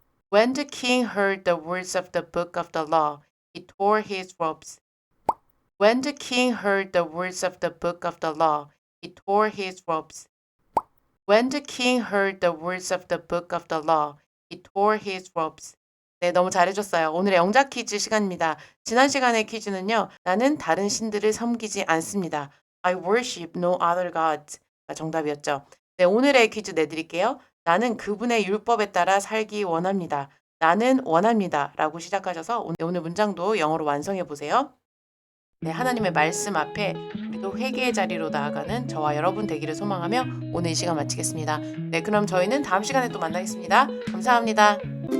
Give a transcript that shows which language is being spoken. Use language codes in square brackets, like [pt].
[en] When the king heard the words of the book of the law, he tore his robes. When the king heard the words of the book of the law, he tore his robes. When the king heard the words of the book of the law, he tore his robes. [ko] 네, 너무 잘해줬어요. 오늘의 영작 퀴즈 시간입니다. 지난 시간의 퀴즈는요. 나는 다른 신들을 섬기지 않습니다. [en] I worship no other gods가 [ko] 정답이었죠. 네, 오늘의 퀴즈 내드릴게요. 나는 그분의 율법에 따라 살기 원합니다. 나는 원합니다. 라고 시작하셔서 오늘 문장도 영어로 완성해 보세요. 네, 하나님의 말씀 앞에 우리도 회개의 자리로 나아가는 저와 여러분 되기를 소망하며 오늘 이 시간 마치겠습니다. 네, 그럼 저희는 다음 시간에 또 만나겠습니다. 감사합니다.